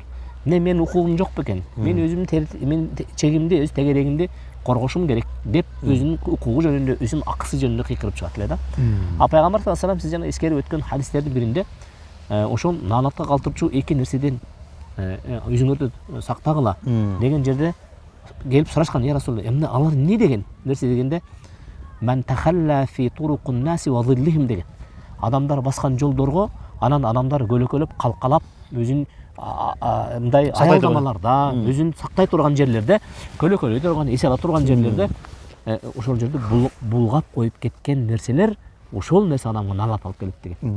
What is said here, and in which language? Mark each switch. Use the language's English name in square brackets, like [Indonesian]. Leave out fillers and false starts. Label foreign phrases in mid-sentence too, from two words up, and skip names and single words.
[Kyrgyz] Эмне менин укугум жок бекен? Мен өзүмдүн чегимди, өз тегерегимди коргошум керек деп өзүнүн укугу жөнүндө, өзүнүн акысы жөнүндө кыйкырып чыгат эле да. Пайгамбар [Arabic] صلى الله عليه وسلم [Kyrgyz] сиз жана эскерип өткөн хадистердин биринде ошол наанатка калтырчу эки нерседен өзүңөрдү сактагыла деген жерде келип сурашкан, [Arabic] يا رسول الله, [Kyrgyz] эмне алар эмне деген нерсе дегенде, [Arabic] من تخلى في طرق الناس وظلهم [Kyrgyz] деген. Адамдар баскан жолдорго, анан адамдар көлөкөлөп, калкалап, өзүн мындай аялдамаларда, өзүн сактай турган жерлерде, көлөкөлөй турган, эс ала турган жерлерде, ошол жерде булгап коюп кеткен нерселер, ошол нерсе адамга наалат алып келет деген.